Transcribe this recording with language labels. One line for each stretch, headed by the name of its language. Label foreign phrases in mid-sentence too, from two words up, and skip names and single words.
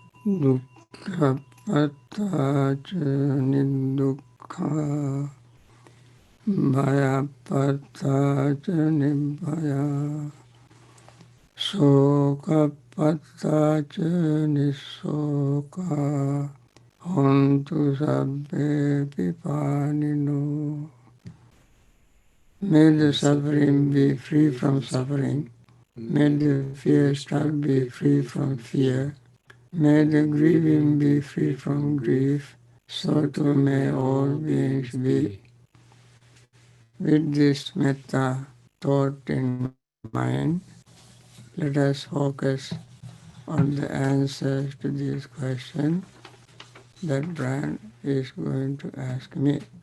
Pali: dukkha pattaca nidukkha bhaya pattaca nibbhaya soka pattaca nisoka hontu sabbe pipanino.
English: May the suffering be free from suffering. May the fear struck be free from fear. May the grieving be free from grief. So too may all beings be. With this metta thought in mind, let us focus on the answers to these questions that Brian is going to ask me.